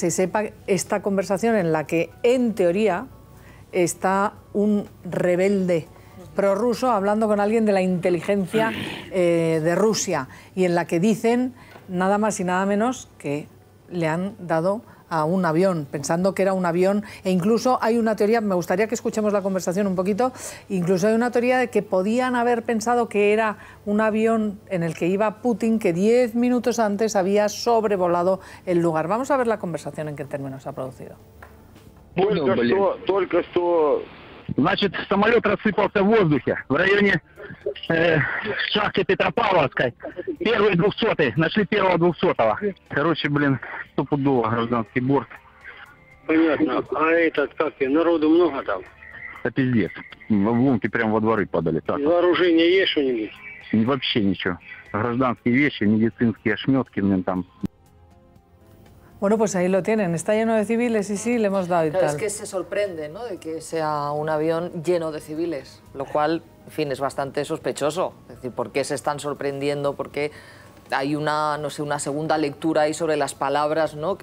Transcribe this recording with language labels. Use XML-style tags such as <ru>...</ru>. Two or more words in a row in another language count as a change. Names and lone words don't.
<es>se sepa esta conversación en la que, en teoría, está un rebelde prorruso hablando con alguien de la inteligencia de Rusia y en la que dicen nada más y nada menos que le han dado a un avión, pensando que era un avión, e incluso hay una teoría, me gustaría que escuchemos la conversación un poquito, incluso hay una teoría de que podían haber pensado que era un avión en el que iba Putin, que 10 minutos antes había sobrevolado el lugar. Vamos a ver la conversación, en qué términos se ha producido.</es> <ru>Только что, значит, самолет рассыпался в воздухе в районе шахты Петропавловской. Первый 200-й, нашли первого 200-го. Короче, стопудово гражданский борт. Понятно. А этот, народу много там? Да пиздец. В лунки прямо во дворы падали. Так. Вооружение есть что-нибудь? Вообще ничего. Гражданские вещи, медицинские ошметки, там.</ru> <es>Bueno, pues ahí lo tienen, está lleno de civiles y sí, le hemos dado y claro, tal. Es que se sorprende, ¿no?, de que sea un avión lleno de civiles, lo cual, en fin, es bastante sospechoso. Es decir, ¿por qué se están sorprendiendo? ¿Por qué hay una, no sé, una segunda lectura ahí sobre las palabras, ¿no?</es>